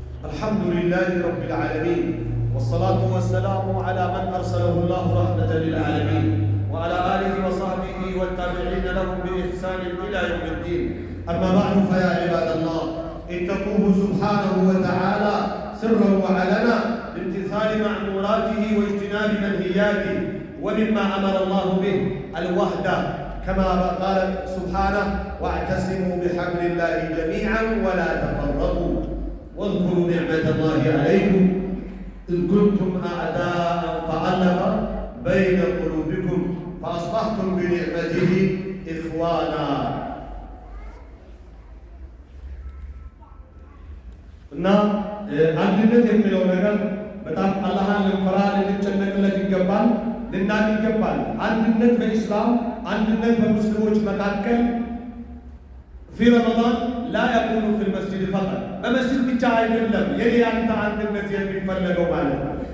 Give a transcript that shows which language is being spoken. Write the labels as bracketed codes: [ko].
[ar] الحمد لله رب العالمين والصلاة والسلام على من أرسله الله رحمة للعالمين وعلى آله وصحبه والتابعين لهم بإحسان إلى يوم الدين. أما بعد فيا عباد الله اتقوه سبحانه وتعالى سرا وعلنا بامتثال مأموراته واجتناب منهياته، ومما أمر الله به الوحدة كما قال سبحانه واعتصموا بحبل الله جميعا ولا تفرقوا واذكروا نعمة الله عليكم إذ كنتم أعداء فألف بين قلوبكم فأصبحتم بنعمته إخوانا. [am] እና አንድነት የሚለው ነገር በጣም አላህን ልንፈራ ልንጨነቅለት ይገባል፣ ልናቅ ይገባል። አንድነት በኢስላም አንድነት በሙስሊሞች መካከል [ar] ፊ ረመዳን ላ የኩኑ ፊል መስጂድ ፈቀጥ፣ [am] በመስጂድ ብቻ አይደለም የኔ ያንተ አንድነት የሚፈለገው ማለት ነው።